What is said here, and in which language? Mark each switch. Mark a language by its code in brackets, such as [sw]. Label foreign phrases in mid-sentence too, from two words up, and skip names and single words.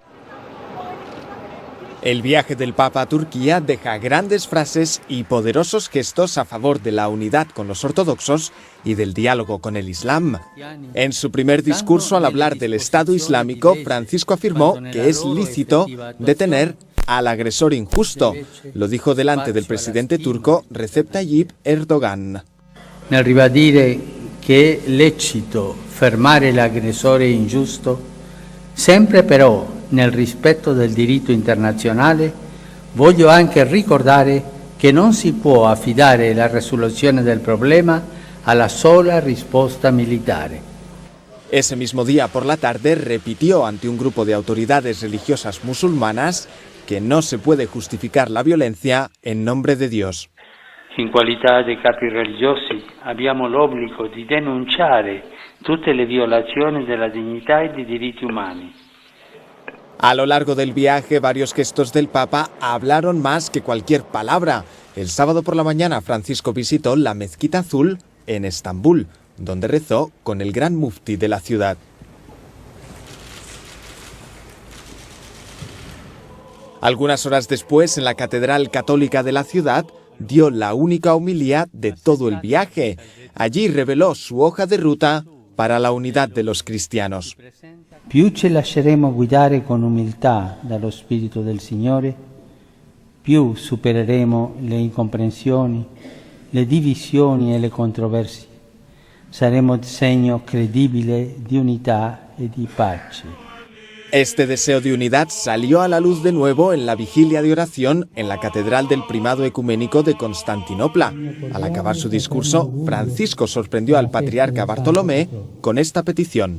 [es] El viaje del Papa a Turquía deja grandes frases y poderosos gestos a favor de la unidad con los ortodoxos y del diálogo con el Islam. En su primer discurso al hablar del Estado Islámico, Francisco afirmó que es lícito detener al agresor injusto. Lo dijo delante del presidente turco Recep Tayyip Erdogan. [it] Nel ribadire che è lecito fermare l'aggressore ingiusto, sempre però nel rispetto del diritto internazionale, voglio anche ricordare che non si può affidare la risoluzione del problema alla sola risposta militare. [es] Ese mismo día por la tarde repitió ante un grupo de autoridades religiosas musulmanas que no se puede justificar la violencia en nombre de Dios. [it] In qualità di capi religiosi abbiamo l'obbligo di denunciare tutte le violazioni della dignità e dei diritti umani. [es] A lo largo del viaje, varios gestos del Papa hablaron más que cualquier palabra. El sábado por la mañana, Francisco visitó la Mezquita Azul en Estambul, donde rezó con el gran mufti de la ciudad. Algunas horas después, en la Catedral Católica de la ciudad, dio la única homilía de todo el viaje. Allí reveló su hoja de ruta para la unidad de los cristianos. [it] Più ci lasceremo guidare con umiltà dallo Spirito del Signore, più supereremo le incomprensioni, le divisioni e le controversie. Saremo segno credibile di unità e di pace. [es] Este deseo de unidad salió a la luz de nuevo en la vigilia de oración en la Catedral del Primado Ecuménico de Constantinopla. Al acabar su discurso, Francisco sorprendió al patriarca Bartolomé con esta petición.